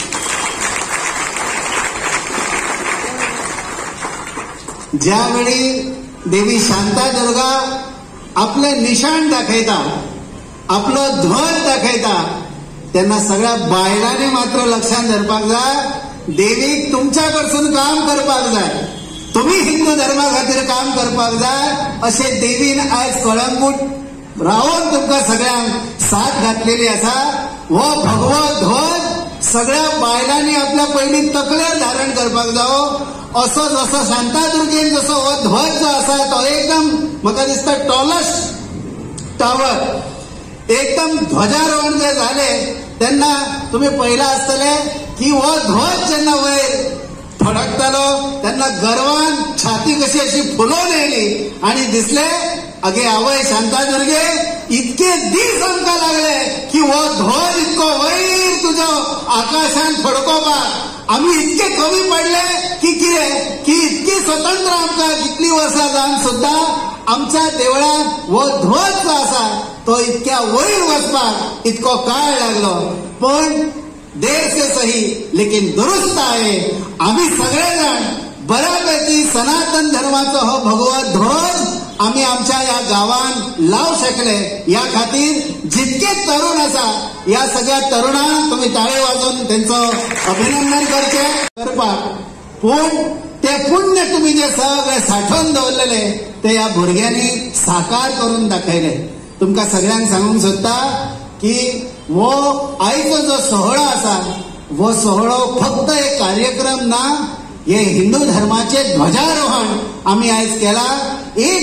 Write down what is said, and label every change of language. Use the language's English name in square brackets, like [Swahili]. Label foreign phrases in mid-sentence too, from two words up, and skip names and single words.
[Konkani] ज्यावेळी देवी शांतादुर्गा आपले निशाण दाखयता, आपलो ध्वज दाखयता, तेन्ना सगळ्या बायलांनी मात्र लक्षात धरपाक जाय, देवीक तुमच्या कडसून काम करपाक जाय, तुम्ही हिंदू धर्मा खातीर काम करपाक जाय अशे देवीन आज कळंगूट रावून तुमकां सगळ्यांक साथ घातलेली आसा. हो भगवो ध्वज सगळ्या बायलांनी आपल्या पयलीं तकलेर धारण करपाक जावो. असो जसो शांतादुर्गेन जसो हो ध्वज जो आसा तो एकदम म्हाका दिसता [English] tallest tower [Konkani] एकदम ध्वजारोहण जे झाले त्यांना तुम्ही पहिला असतले की वो ध्वज जेन्ना वयर फडकतालो त्यांना गर्वान छाती कशी अशी फुलोवन येयली आणि दिसले अगे आवय शांतादुर्गे इतके दीस आमकां लागले की वो ध्वज इतको वयर तुजो आकाशान फडकोवपाक आम्ही इतके कमी पडले की कितें की इतकी स्वतंत्र आमकां कितली वर्सां जावन सुद्धा आमच्या देवळात वो ध्वज जो आसा तो इतक्या वयर वचपाक इतको काळ लागलो पण [Hindi] देर से सही लेकिन दुरुस्त [Konkani] आहे आम्ही सगळेजण बऱ्यापैकी सनातन धर्माचो हो भगवा ध्वज आम्ही आमच्या या गावान लावू शकले या खातीर जितके तरुण आसा या सगळ्या तरुणांक तुम्ही ताळे वाजवून त्यांचं अभिनंदन करपाक पण ते पुण्य तुम्ही जे सगळे साठवून दवरलेले ते या भुरग्यांनी साकार करून दाखयले तुमकां सगळ्यांक सांगूंक सोदता की वो आयचो जो सोहळो आसा वो सोहळो फक्त एक कार्यक्रम ना हे हिंदू धर्माचे ध्वजारोहण आम्ही आयज केला एक